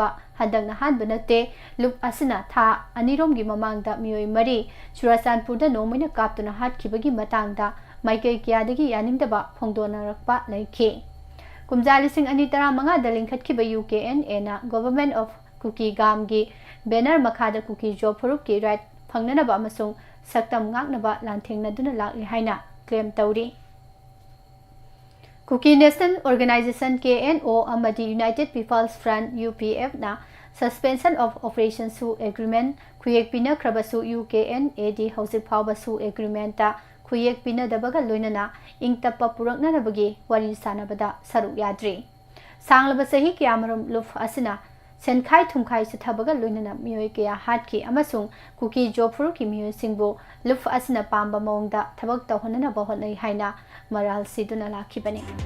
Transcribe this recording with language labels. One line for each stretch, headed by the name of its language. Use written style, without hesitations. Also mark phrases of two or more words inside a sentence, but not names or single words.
Manipuri: handang nahan banate lup asina tha anirom gi mamangda miyoi mari Churasanpur da nomina kaptuna hatkibagi matangda maikai kiyadagi yaningdaba phongdonarakpa laiki kumjali sing ani tara manga da lingkhatkiba UKNA na Government of Kuki Gam gi banner makhada kuki jofur ki right phangnanaba amasung saktam ngaknaba lanthengna lakli haina claim tawri Kuki National Organization KNO amadi United People's Front UPF na
English: suspension of operations
Manipuri: su agreement kuyek pina krabasu UKNAD hausik phawba su agreement ta kuyek pina dabaga loinana ingtappa purakna nabagi wari sanabada saruk yadri sanglaba sahi kyamarum luf asina senkhai thumkhai sithabaga loinana miyoi kya hatki amasung kuki jofur ki miyoi singbo luf asina pamba mongda thabak tawhonana bahonai haina maral siduna lakhibani